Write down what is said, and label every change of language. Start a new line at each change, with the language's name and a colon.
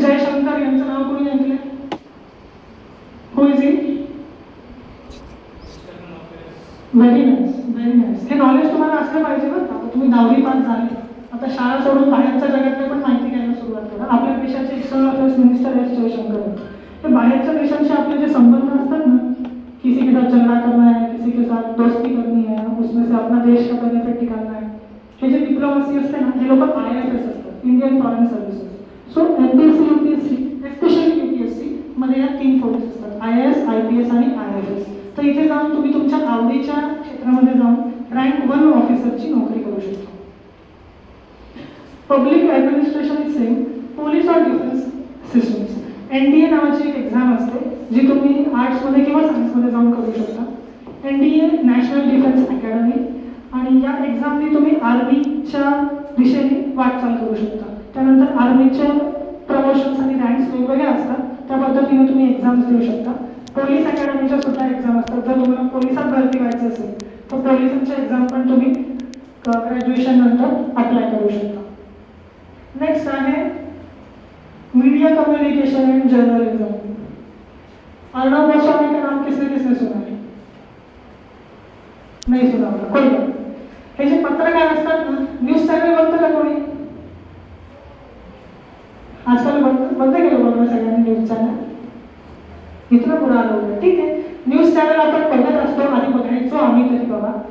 Marathi: जयशंकर यांचं नाव कोणी ऐकलंय?
English: Who is he? Very nice.
Marathi: हे नॉलेज तुम्हाला असलं पाहिजे बरं का. तुम्ही 10वी पास झाले, आता शाळा सोडून बाहेरच्या जगातले पण माहिती घ्यायला सुरुवात करा. आपल्या देशाचे external affairs minister S. Jaishankar आहेत. ते बाहेरच्या देशांशी आपले जे संबंध असतात ना,
Hindi: किसी के साथ झगड़ा करना है, किसी के साथ दोस्ती करनी है, उसमें से अपना देश का बेनिफिट निकालना है,
Marathi: हे जे डिप्लोमसी असते ना, हे लोक IFS असतात, Indian foreign services. So MPSC, UPSC, especially UPSC मध्ये या 3 फोर्सेस असतात, IAS, IPS आणि IFS. तर इथे जाऊन तुम्ही तुमच्या आवडीच्या क्षेत्रामध्ये जाऊन रँक 1 ऑफिसरची नोकरी करू शकता.
English: Public administration is same, police और defence systems.
Marathi: NDA नावाची एक एक्झाम असते जी तुम्ही आर्ट्समध्ये किंवा सायन्समध्ये जाऊन करू शकता. NDA नॅशनल डिफेन्स अकॅडमी, आणि या एक्झामनी तुम्ही आर्मीच्या दिशेने वाटचाल करू शकता. त्यानंतर आर्मीचे प्रमोशन्स आणि रँक्स वेगवेगळे असतात, त्या पद्धतीने तुम्ही एक्झाम्स देऊ शकता. पोलीस अकॅडमीच्या सुद्धा एक्झाम असतात. जर तुम्हाला पोलिसात भरती व्हायचं असेल तर पोलिसांच्या एक्झाम पण तुम्ही ग्रॅज्युएशन नंतर अप्लाय करू शकता. नेक्स्ट आहे media communication end journalism.
Hindi: Arnav Goswami का नाम किसने किसने सुना है? नहीं सुना होगा, कोई बात.
Marathi: हे जे पत्रकार असतात ना, न्यूज चॅनल बघतं का कोणी? आजकाल बंद केलं बघा सगळ्यांनी न्यूज चॅनल. इथलं पुढं आलं होतं, ठीक आहे. न्यूज चॅनल आपण बघत असतो, आधी बघायचो आम्ही तरी बाबा.